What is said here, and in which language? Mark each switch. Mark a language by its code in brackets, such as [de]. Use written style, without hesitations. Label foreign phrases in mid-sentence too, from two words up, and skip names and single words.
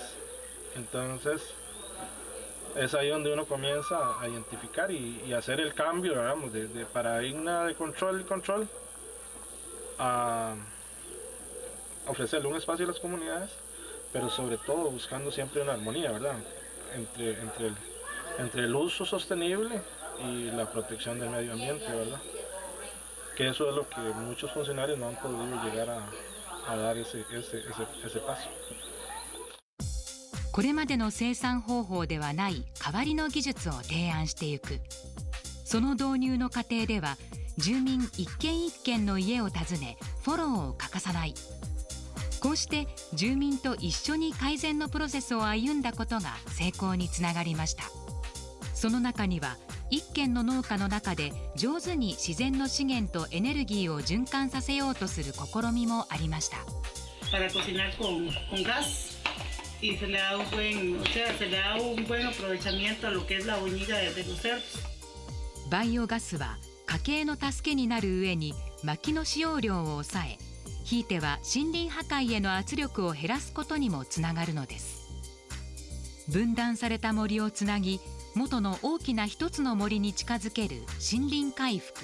[es] Entonces es ahí donde uno comienza a identificar y hacer el cambio, digamos, de paradigma de control a ofrecerle un espacio a las comunidades, pero sobre todo buscando siempre una armonía, ¿verdad? Entre el uso sostenible y la protección del medio ambiente, ¿verdad? Que eso es lo que muchos funcionarios no han podido llegar a dar ese paso. [ja] これまでの生産方法ではない代わりの技術を提案していく。その導入の過程では住民一軒一軒の家を訪ねフォローを欠かさない。こうして住民と一緒に改善のプロセスを歩んだことが成功につながりました。その中には一軒の農家の中で上手に自然の資源とエネルギーを循環させようとする試みもありました。 [es] Para cocinar con gas. Y se le da un buen aprovechamiento a lo que es la boñiga de los cerdos. [ja] バイオガスは家計の助けになる上に薪の使用量を抑え、ひいては森林破壊への圧力を減らすことにもつながるのです。分断された森をつなぎ、元の大きな一つの森に近づける森林回復。